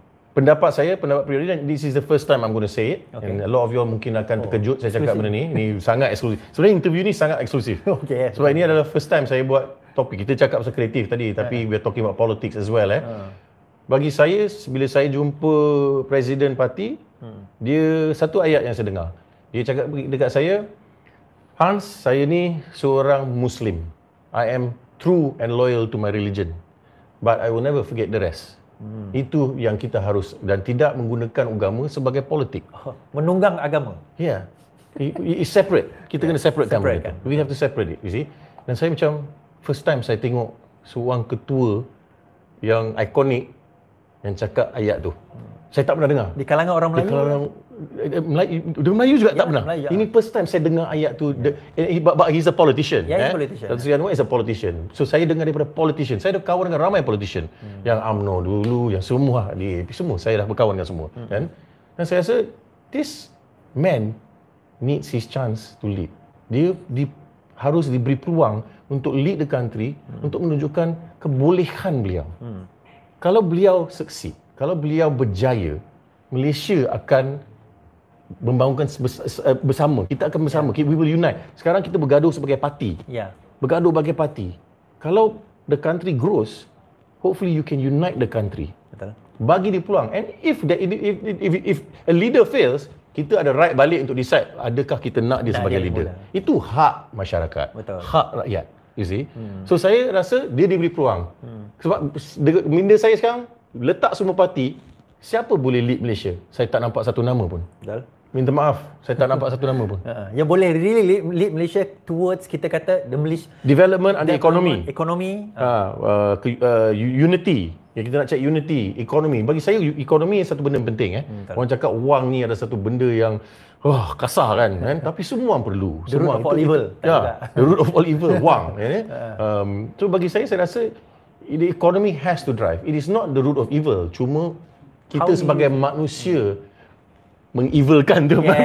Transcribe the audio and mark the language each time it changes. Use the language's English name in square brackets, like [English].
[Malay] Pendapat peribadi, dan [English] this is the first time I'm going to say it. And a lot of you [Malay] mungkin akan terkejut saya cakap benda ni. Ini sangat eksklusif. Sebenarnya interview ni sangat eksklusif. Sebab ini adalah first time saya buat topik. Kita cakap pasal kreatif tadi, tapi [English] we are talking about politics as well. [Malay] Bagi saya, bila saya jumpa presiden parti, dia satu ayat yang saya dengar. Dia cakap dekat saya, Hans, saya ni seorang Muslim. [English] I am true and loyal to my religion. But I will never forget the rest. [Malay] Itu yang kita harus, dan tidak menggunakan agama sebagai politik. Menunggang agama. [English] It's separate. [Malay] Kita kena separatekan. [English] We have to separate it, you see. [Malay] Dan saya macam first time saya tengok seorang ketua yang ikonik yang cakap ayat tu. Saya tak pernah dengar. Di kalangan orang Melayu? Di kalangan Melayu juga tak pernah. Melayu, Ini first time saya dengar ayat tu. [English] But he's a politician. He's a politician. Datuk Seri Anwar is a politician. [Malay] So saya dengar daripada politician. Saya dah kawan dengan ramai politician. Yang UMNO dulu, yang semua semua saya dah berkawan dengan semua. Kan? Dan saya rasa [English] this man needs his chance to lead. [Malay] Dia harus diberi peluang untuk [English] lead the country, [Malay] untuk menunjukkan kebolehan beliau. Kalau beliau succeed, kalau beliau berjaya, Malaysia akan membangunkan bersama. Kita akan bersama. [English] We will unite. [Malay] Sekarang kita bergaduh sebagai parti. Bergaduh sebagai parti. [English] Kalau the country grows, hopefully you can unite the country. [Malay] Betul. Bagi dia peluang. [English] And if a leader fails, [Malay] kita ada right balik untuk decide adakah kita nak dia sebagai leader. Itu hak masyarakat. Betul. Hak rakyat. [English] You see? [Malay] So saya rasa dia diberi peluang. Sebab minda saya sekarang letak semua parti, siapa boleh lead Malaysia? Saya tak nampak satu nama pun. Betul. Minta maaf, saya tak nampak satu nama pun. Yang boleh really lead Malaysia towards, kita kata, the Malaysia [English] development and economy. [Malay] Unity. Yang kita nak cek unity, ekonomi. Bagi saya ekonomi satu benda penting. Orang cakap wang ni ada satu benda yang kasar kan. Tapi semua perlu. [English] The root of all evil. The root of all evil, wang. So [Malay] bagi saya rasa [English] the economy has to drive. It is not the root of evil. [Malay] Cuma kita sebagai manusia mengevilkan tu.